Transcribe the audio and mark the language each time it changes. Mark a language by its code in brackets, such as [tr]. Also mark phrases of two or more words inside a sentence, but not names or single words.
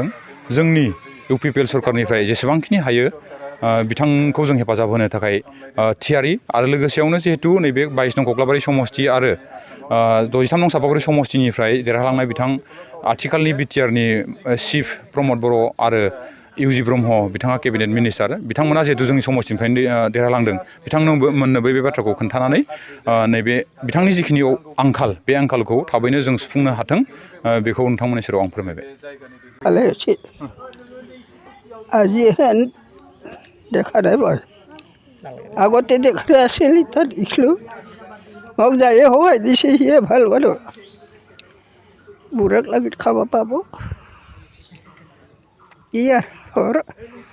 [brx] जोंनि इउपिपिएल सरकारनिफ्राय जेसेबांखिनि हायो बिथांखौ जों हेफाजाब होनो थाखाय थियारि, आरो लोगोसेयावनो जिहेतु नैबे 22 नं कख्लाबारि समस्ति आरो 63 नं सापागुरि समस्तिनिफ्राय देरहालांनाय बिथां आथिखालनि बिटिआरनि चिफ प्रमद बर' आरो इउजि ब्रह्म बिथाङा [en] cabinet minister, [brx] बिथांमोना जिहेतु जोंनि समस्तिनिफ्रायनो देरहालांदों, बिथांमोननोबो बे बाथ्राखौ खोन्थानानै नैबे बिथांनि जिखिनि आंखाल, बे आंखालखौ थाबैनो जों सुफुंनो हाथों, बेखौ नोंथांमोननि सेराव आं फोरमायबाय। [as] আজি হেন দেখা নাই মই, আগতে দেখা আছিল, এতিয়া দেখিলোঁ। মোক যায়ে সহায় দিছে, সিয়ে ভাল মানুহ, বুঢ়াক লাগি খাব পাব।